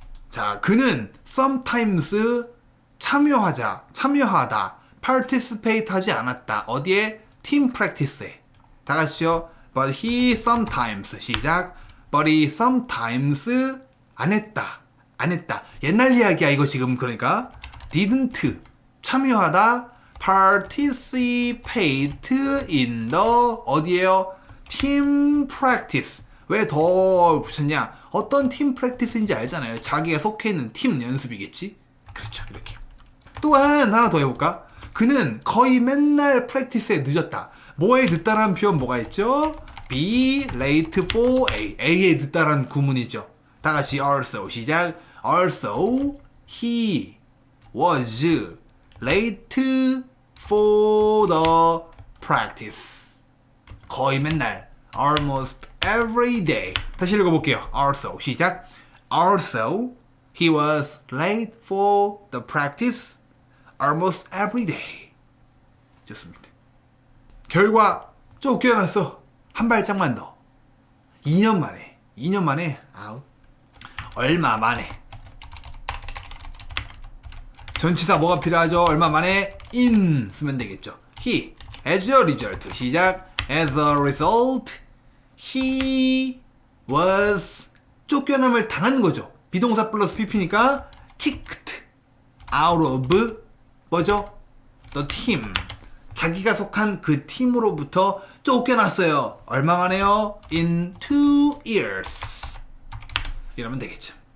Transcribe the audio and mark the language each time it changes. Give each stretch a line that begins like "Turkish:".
Korean: 자, 그는
English: sometimes
Korean: 참여하다,
English: participate
Korean: 하지 않았다. 어디에?
English: team practice
Korean: 에. 다 같이요.
English: But he sometimes,
Korean: 시작.
English: But he sometimes
Korean: 안 했다. 옛날 이야기야 이거 지금. 그러니까
English: didn't
Korean: 참여하다,
English: participate in the
Korean: 어디에요?
English: team practice.
Korean: 왜 더 붙였냐? 어떤 팀 프랙티스인지 알잖아요. 자기가 속해 있는 팀 연습이겠지? 그렇죠. 이렇게. 또한 하나 더 해볼까? 그는 거의 맨날 프랙티스에 늦었다. 뭐에 늦다라는 표현 뭐가 있죠?
English: be late for A.
Korean: A에 늦다라는 구문이죠. 다 같이
English: also
Korean: 시작.
English: Also he was late for the practice.
Korean: 거의 맨날
English: almost every day.
Korean: 다시 읽어볼게요.
English: Also
Korean: 시작.
English: Also he was late for the practice almost every day.
Korean: 좋습니다. 결과 쫓겨났어. 한 발짝만 더. 2년 만에 아웃. 얼마 만에. 전치사 뭐가 필요하죠? 얼마 만에
English: in
Korean: 쓰면 되겠죠.
English: He as a result
Korean: 시작.
English: As a result he was
Korean: 쫓겨남을 당한 거죠. 비동사 플러스 pp니까
English: kicked out of
Korean: 뭐죠?
English: the team.
Korean: 자기가 속한 그 팀으로부터 쫓겨났어요. 얼마 만에요?
English: In 2 years.
Korean: 이러면 되겠죠.